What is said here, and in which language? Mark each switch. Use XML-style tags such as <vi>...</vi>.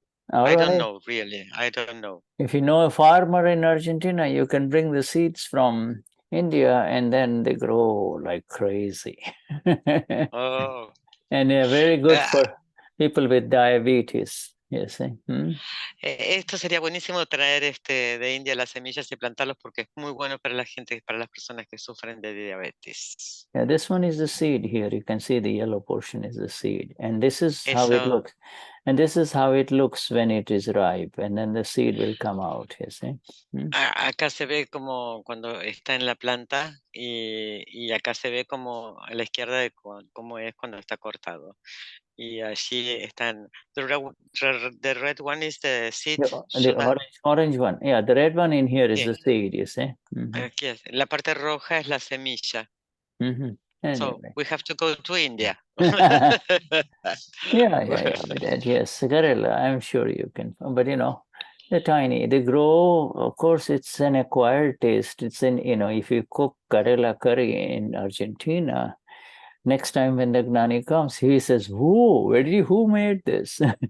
<en>I don't know, really. I don't know. If you know a farmer in Argentina, you can bring the seeds from India, and then they grow like crazy. Oh. And they're very good for people with diabetes. You see?</en> <es>Esto sería buenísimo traer de India las semillas y plantarlos porque es muy bueno para la gente, para las personas que sufren de diabetes.</es> <en>Yeah, this one is the seed here. You can see the yellow portion is the seed. And this is how it looks. And this is how it looks when it is ripe. And then the seed will come out, you see.</en> <es>Acá se ve como cuando está en la planta y acá se ve como a la izquierda de cómo es cuando está cortado. Y allí están.</es> <en>The red one is the seed. The orange one. Yeah, the red one in here is the seed, you see.</en> <es>Aquí es. La parte roja es la semilla.</es> <en>Anyway. So we have to go to India. yeah. But yes, Karela, I'm sure you can. But they're tiny. They grow. Of course, it's an acquired taste. It's if you cook Karela curry in Argentina, next time when the Gnani comes, he says, who made this?</en>